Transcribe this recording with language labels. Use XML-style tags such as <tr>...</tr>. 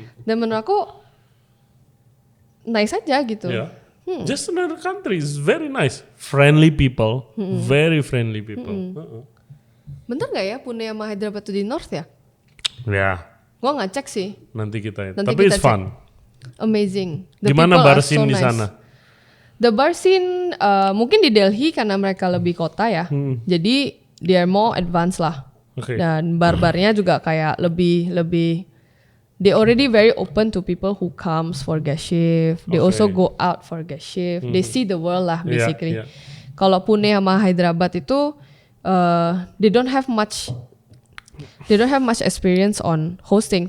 <id>Dan menurut aku nice aja gitu.</id> <en>Just another country is very nice. Friendly people, very friendly people.</en> <id>Bener nggak ya Pune sama Hyderabad itu di north ya? Ya. Gua nggak cek sih. Nanti kita. Nanti Tapi kita</id> <en>it's fun. Amazing.</en> <id>Gimana bar scene di sana?</id> <en>The bar scene</en> <id>mungkin di Delhi karena mereka lebih kota ya. Jadi</id> <en>they are more advanced lah.</en> <id>Dan bar-barnya juga kayak lebih</id> <en>they already very open to people who comes for guest shift. They also go out for guest shift. They see the world lah basically.</en> <id>Kalau Pune sama Hyderabad itu</id> <en>they don't have much experience on hosting.</en>